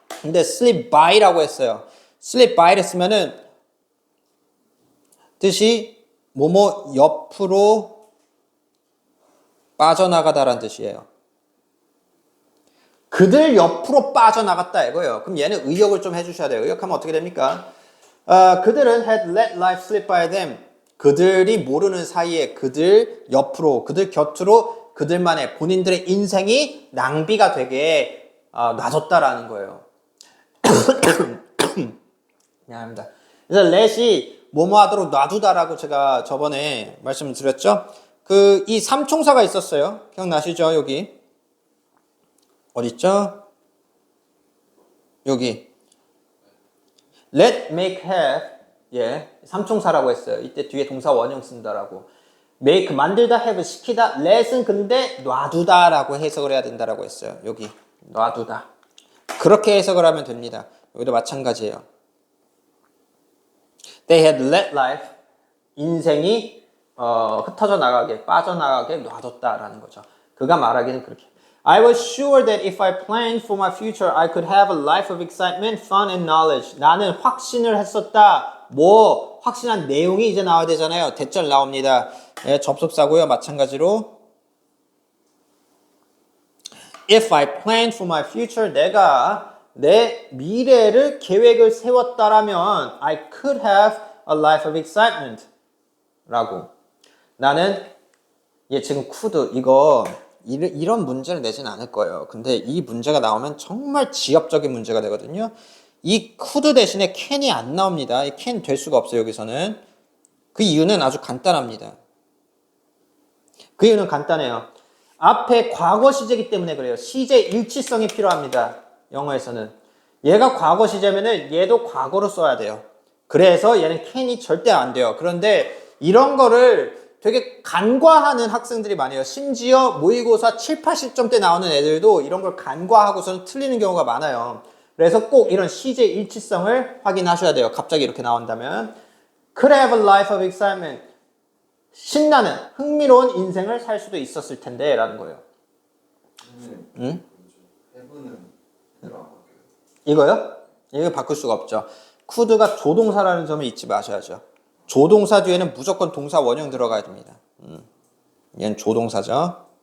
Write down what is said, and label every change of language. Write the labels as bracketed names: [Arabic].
[Korean] 근데 slip by라고 했어요. slip by를 쓰면은 뜻이 뭐뭐 옆으로 빠져나가다라는 뜻이에요. 그들 옆으로 빠져나갔다 이거예요. 그럼 얘는 의역을 좀 해주셔야 돼요. 의역하면 어떻게 됩니까? 그들은 [English] had let life slip by them. [Korean] 그들이 모르는 사이에 그들 옆으로, 그들 곁으로 그들만의 본인들의 인생이 낭비가 되게 놔뒀다라는 거예요. 미안합니다. 그래서 let이 뭐뭐 하도록 놔두다라고 제가 저번에 말씀을 드렸죠. 이 삼총사가 있었어요. 기억나시죠? 여기. 어딨죠? 여기. let, make, have. 예. 삼총사라고 했어요. 이때 뒤에 동사 원형 쓴다라고. make, 만들다, have, 시키다. let은 근데 놔두다라고 해석을 해야 된다라고 했어요. 여기. 놔두다. 그렇게 해석을 하면 됩니다. 여기도 마찬가지예요. [English] They had let life. [Korean] 인생이 흩어져 나가게, 빠져나가게 놔뒀다라는 거죠. 그가 말하기는 그렇게. [English] I was sure that if I planned for my future, I could have a life of excitement, fun, and knowledge. [Korean] 나는 확신을 했었다. 확신한 내용이 이제 나와야 되잖아요. 대절 나옵니다. 예, 접속사고요. 마찬가지로. [English] If I planned for my future, [Korean] 내가 내 미래를 계획을 세웠다라면 [English] I could have a life of excitement. [Korean] 라고. 나는 지금 could 이거 이런 문제를 내진 않을 거예요. 근데 이 문제가 나오면 정말 지엽적인 문제가 되거든요. 이 could 대신에 can이 안 나옵니다. 이 can 될 수가 없어요. 여기서는. 그 이유는 아주 간단합니다. 그 이유는 간단해요. 앞에 과거 시제이기 때문에 그래요. 시제 일치성이 필요합니다. 영어에서는. 얘가 과거 시제면은 얘도 과거로 써야 돼요. 그래서 얘는 can이 절대 안 돼요. 그런데 이런 거를 되게 간과하는 학생들이 많아요. 심지어 모의고사 7, 80점대 나오는 애들도 이런 걸 간과하고서는 틀리는 경우가 많아요. 그래서 꼭 이런 시제 일치성을 확인하셔야 돼요. 갑자기 이렇게 나온다면. [English] Could have a life of excitement. [Korean] 신나는, 흥미로운 인생을 살 수도 있었을 텐데 라는 거예요. 응? 이거요? 이거 바꿀 수가 없죠. could가 조동사라는 점을 잊지 마셔야죠. 조동사 뒤에는 무조건 동사 원형 들어가야 됩니다. 얘는 조동사죠.